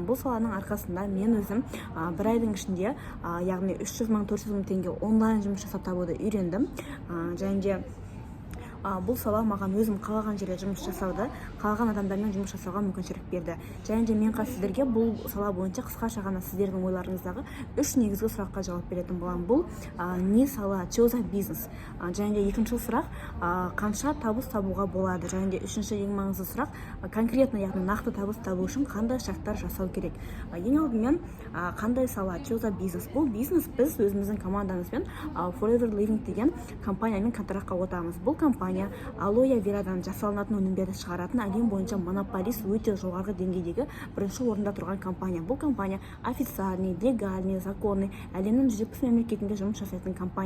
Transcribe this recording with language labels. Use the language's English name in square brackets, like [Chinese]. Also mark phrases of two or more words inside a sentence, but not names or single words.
[Kazakh] Бұл саланың арқасында мен өзім бір айдың ішінде яғни 300 мың 400 мың теңге онлайн жұмыс жасап табуды үйрендім. Және де бұл сала маған өзім қалаған жерде жұмыс жасауды, қалаған адамдармен жұмыс жасауға мүмкіншілік берді. Және де мен сіздерге бұл сала бойынша қысқаша ғана сіздердің ойларыңыздағы 3 негізгі сұраққа жауап беретін боламын. Бұл не сала, [Russian] что за бизнес? [Kazakh] Және де екінші сұрақ, қанша табыс табуға болады? Және де үшінші ең маңызды сұрақ, конкретно яғни нақты табыс табу үшін қандай шарттар жасау керек? Ең алдымен қандай сала, [Russian] что за бизнес? [Kazakh] Бұл бизнес біз өзіміздің командамызбен Forever Living деген компаниямен контрактқа отырамыз. Бұл компания алоэ верадан жасалынатын өнімдерді шығаратын әлем бойынша монополист, өте жоғарғы деңгейдегі бірінші орында тұрған компания. Бұл компания [Russian] официальный, легальный, законный, [Kazakh] әлемнің 170 мемлекетінде жұмыс жасайтын компания.